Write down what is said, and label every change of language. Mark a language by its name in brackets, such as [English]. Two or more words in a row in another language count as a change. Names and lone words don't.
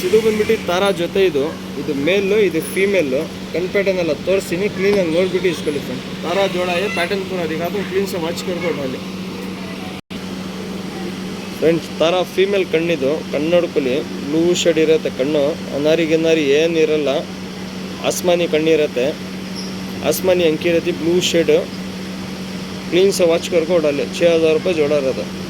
[Kannada] ಇದು ಬಂದ್ಬಿಟ್ಟು ತಾರಾ ಜೊತೆ ಇದು. ಇದು ಮೇಲು, ಇದು ಫೀಮೇಲು. ಕಣ್ ಪ್ಯಾಟರ್ನ್ ಎಲ್ಲ ತೋರಿಸ್ತೀನಿ, ಕ್ಲೀನಾಗಿ ನೋಡಿಬಿಟ್ಟು ಇಸ್ಕೊಳ್ಳಿ ಫ್ರೆಂಡ್. [Hindi] ತಾರಾ ಜೋड़ा है, पैटर्न पूरा दिखा दूँ, क्लीन से वॉच करको ढाले ಫ್ರೆಂಡ್ಸ್. [Kannada] ತಾರಾ ಫೀಮೇಲ್ ಕಣ್ಣಿದು. ಕಣ್ಣು ನೋಡ್ಕೊಳ್ಳಿ, [English] blue shade [Kannada] ಇರುತ್ತೆ ಕಣ್ಣು. ಅನಾರಿ ಏನಿರಲ್ಲ, ಆಸ್ಮಾನಿ ಕಣ್ಣಿರುತ್ತೆ. [Hindi] आसमानी अंकी रहती, [English] blue shade. [Hindi] क्लीन से वॉच करके डाले. 6,000 रुपये जोड़ा रहता.